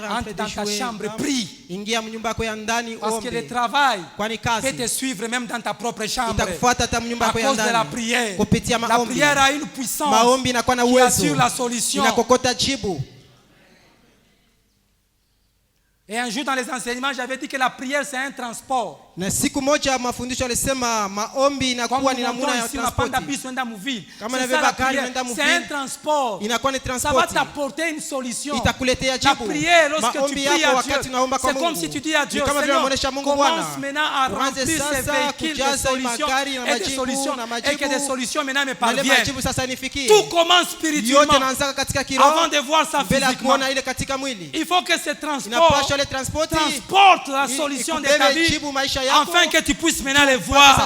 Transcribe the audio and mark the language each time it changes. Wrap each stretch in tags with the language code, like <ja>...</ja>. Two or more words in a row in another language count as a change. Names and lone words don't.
<fr>entre dans ta chambre, prie. Parce que le travail peut te suivre même dans ta propre chambre. À cause de la prière. La prière a une puissance qui assure la solution. Et un jour dans les enseignements, j'avais dit que la prière c'est un transport.</fr> <sw>Na siku moja mafundisho alisema maombi inakuwa ni namna ya transport. Kama nabeba gari nenda mvili.</sw> <fr>C'est un transport.</fr> <sw>Inakuwa ni transport.</sw> <fr>Ça va t'apporter une solution.</fr> <sw>Itakuletea jibu.</sw> <fr>La prière lorsque tu pries à Dieu, c'est comme si tu dis à Dieu, Seigneur, commence maintenant à remplir ces véhicules de solutions et des solutions et que des solutions maintenant me parviennent. Tout commence spirituellement avant de voir ça physiquement. Il faut que ce transport transporte la solution de ta vie afin que tu puisses maintenant les voir.</fr>